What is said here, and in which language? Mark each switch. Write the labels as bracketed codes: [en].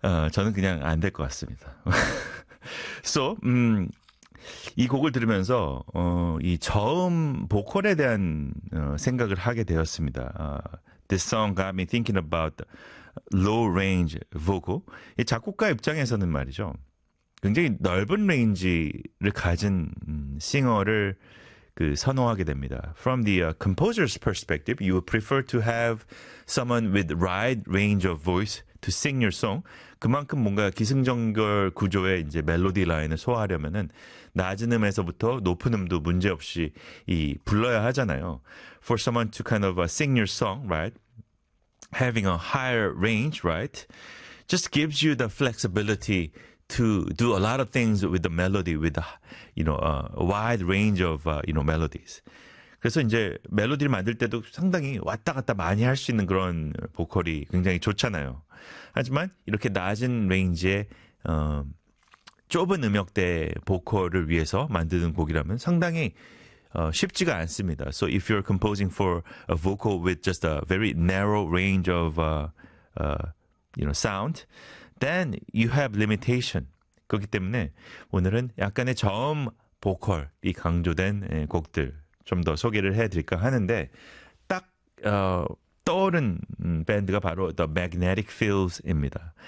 [ko] 저는 그냥 안 될 것 같습니다. So, 이 곡을 들으면서 이 저음 보컬에 대한 생각을 하게 되었습니다. [en] This song got me thinking about low range vocal. [ko] 이 작곡가 입장에서는 말이죠. 굉장히 넓은 레인지를 가진 싱어를 그 선호하게 됩니다. [en] From the composer's perspective, you would prefer to have someone with wide range of voice to sing your song. [ko] 그만큼 뭔가 기승전결 구조의 이제 멜로디 라인을 소화하려면은 낮은 음에서부터 높은 음도 문제없이 이 불러야 하잖아요. [en] For someone to kind of sing your song, right? Having a higher range, right? Just gives you the flexibility to do a lot of things with the melody, with the, you know, a wide range of, you know, melodies. [ko] 그래서 이제 멜로디를 만들 때도 상당히 왔다 갔다 많이 할 수 있는 그런 보컬이 굉장히 좋잖아요. 하지만 이렇게 낮은 레인지의 좁은 음역대 보컬을 위해서 만드는 곡이라면 상당히 쉽지가 않습니다. [en] So if you're composing for a vocal with just a very narrow range of, you know, sound, then you have limitation. [ko] 그렇기 때문에 오늘은 약간의 저음 보컬이 강조된 곡들 좀 더 소개를 해드릴까 하는데 딱 떠오른 밴드가 바로 The Magnetic Fields입니다.